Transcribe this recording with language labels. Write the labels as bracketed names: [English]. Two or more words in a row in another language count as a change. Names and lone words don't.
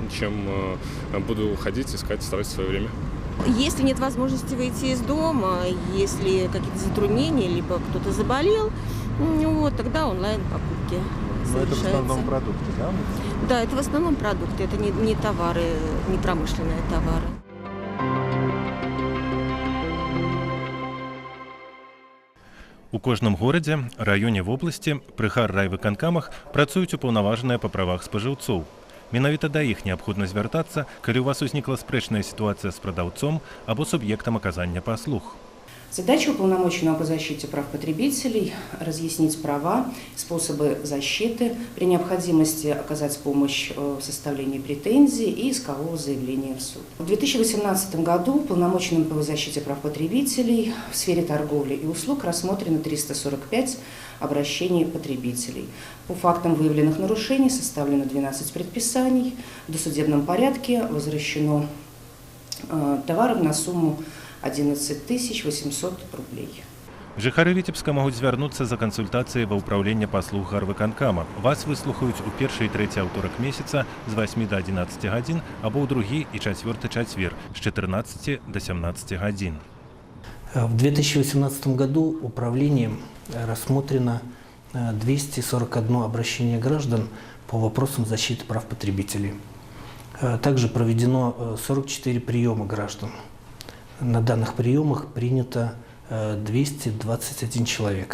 [Russian] чем буду ходить, искать, тратить свое время. Если нет возможности выйти из дома, если какие-то затруднения, либо кто-то заболел, вот, тогда онлайн-покупки совершаются. Это в основном продукты, да? Да, это в основном продукты, это не товары, не промышленные товары. [Belarusian] У кожным горадзе, раёне вобласці, пры райвыканкамах працуюць упаўнаважаныя па правах спажыўцоў. Менавіта да іх неабходна звяртацца, калі у вас узнікла спрэчная [Russian] ситуация с продавцом [Belarusian] або [Russian] субъектом оказания послуг. Задача уполномоченного по защите прав потребителей – разъяснить права, способы защиты, при необходимости оказать помощь в составлении претензий и искового заявления в суд. В 2018 году уполномоченным по защите прав потребителей в сфере торговли и услуг рассмотрено 345 обращений потребителей. По фактам выявленных нарушений составлено 12 предписаний. В досудебном порядке возвращено товаров на сумму 11 800 рублей. [Belarusian] Жыхары Віцебска могуць звярнуцца за кансультацыяй ва ўпраўленне паслуг гарвыканкама. Вас выслухаюць у першы і трэці аўторак месяца з 8 до 11 гадзін або ў другі і чацвёрты чацвер з 14 до 17 гадзін. [Russian] В 2018 году управлением рассмотрено 241 обращение граждан по вопросам защиты прав потребителей. Также проведено 44 приема граждан. На данных приемах принято 221 человек.